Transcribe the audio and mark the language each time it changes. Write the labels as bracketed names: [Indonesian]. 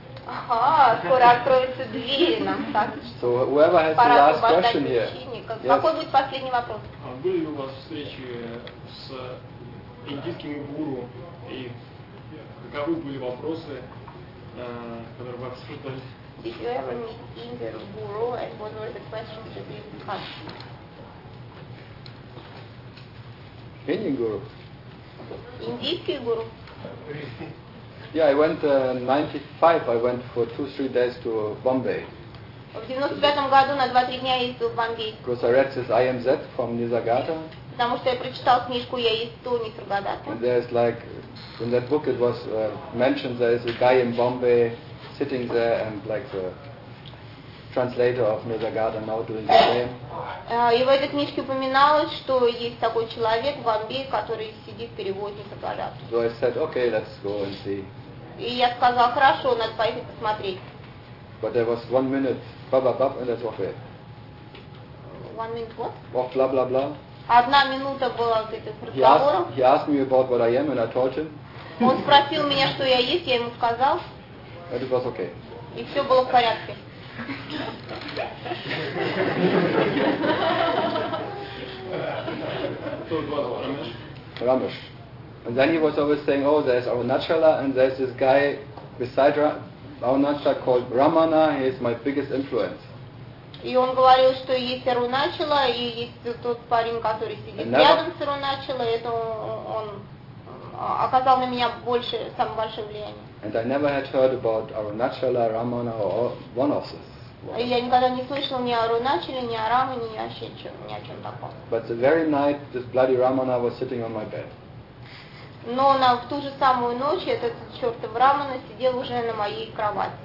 [Russian] Ага, скоро откроются двери нам так. [English] So whoever has the last question here. [Russian] Какой будет последний вопрос? Были ли у вас встречи с индийскими гуру и каковы были вопросы, которые вы обсуждали? [English] Did you ever meet Indian guru and what were the questions that you asked? Indian guru. Indian guru. Yeah, I went in 95. I went for 2-3 days to Bombay. [Russian] В 95 году на 2-3 дня ездил в Бомбей. [English] Because I read this IMZ from Nisargadatta. [Russian] Потому что я прочитал книжку «Я есть то Нисаргадатта». [English] And there's like in that book it was mentioned there is a guy in Bombay sitting there and like the translator of Nisargadatta now doing the same. [Russian] И в этой книжке упоминалось, что есть такой человек в Бомбее, который сидит в переводе Нисаргадатты. [English] So I said, okay, let's go and see. [Russian] И я сказал, хорошо, надо пойти посмотреть. [English] But there was 1 minute, ba ba ba, and that's okay. 1 minute what? Of blah blah blah. [Russian] Одна минута была вот этих разговоров. [English] He asked me about what I am, and I told him. [Russian] Он спросил меня, что я есть, я ему сказал. [English] And it was okay. [Russian] И все было в порядке. [English] Ramesh. And then he was always saying, oh, there's Arunachala, and there's this guy beside Arunachala called Ramana. He is my biggest influence. [Russian] И он говорил, что есть Аруначала, и есть тот парень, который сидит рядом с Аруначала, это он оказал на меня больше, самое большое влияние. [English] And I never had heard about Arunachala, Ramana, or one of those. [Russian] Я никогда не слышал ни о Аруначале, ни о Рамане, ни о чем таком. [English] But the very night this bloody Ramana was sitting on my bed. [Russian] Но на в ту же самую ночь этот чертов Рамана сидел уже на моей кровати.